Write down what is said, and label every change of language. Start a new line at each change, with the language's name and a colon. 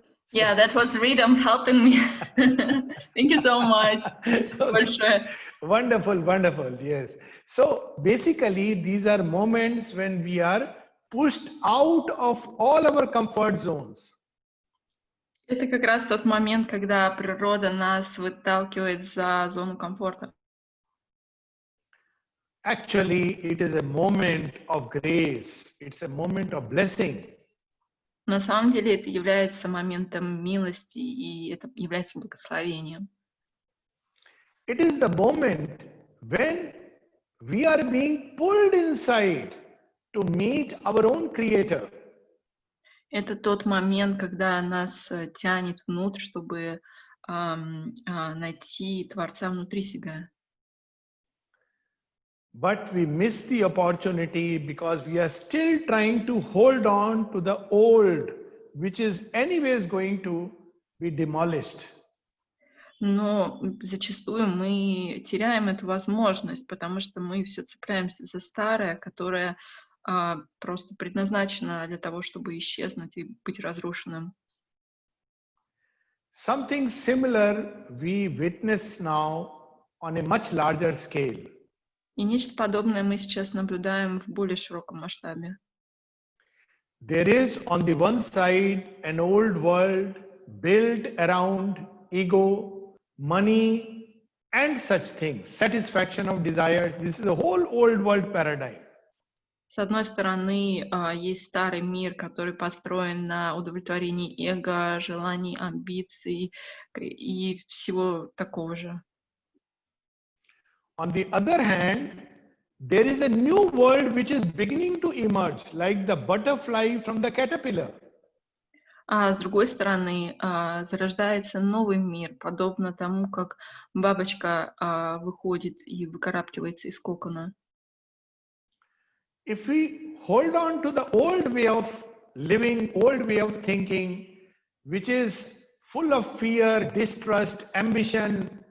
English: Yeah, that was Rhythm helping me. Thank you so much.
Russian: Спасибо большое.
English: Wonderful, wonderful, yes. So basically, these are moments when we are pushed out of all our comfort zones.
Russian: Это как раз тот момент, когда природа нас выталкивает за зону комфорта.
English: Actually, it is a moment of grace. It's a moment of blessing.
Russian: На самом деле это является моментом милости, и это является благословением.
English: It is the moment when we are being pulled inside to meet our own Creator.
Russian: Это тот момент, когда нас тянет внутрь, чтобы найти Творца внутри себя.
English: But we miss the opportunity because we are still trying to hold on to the old, which is anyways going to be demolished.
Russian: Но зачастую мы теряем эту возможность, потому что мы все цепляемся за старое, которое просто предназначено для того, чтобы исчезнуть и быть разрушенным.
English: Something similar we witness now on a much larger scale.
Russian: И нечто подобное мы сейчас наблюдаем в более широком масштабе.
English: There is on the one side an old world built around ego, money, and such things, satisfaction of desires. This is a whole old world paradigm.
Russian: С одной стороны, есть старый мир, который построен на удовлетворении эго, желаний, амбиций и всего такого же.
English: On the other hand, there is a new world which is beginning to emerge, like the butterfly from the caterpillar.
Russian: А с другой стороны, зарождается новый мир, подобно тому, как бабочка выходит и выкарабкивается из кокона.
English: If we hold on to the old way of living, old way of thinking, which is full of fear, distrust, ambition,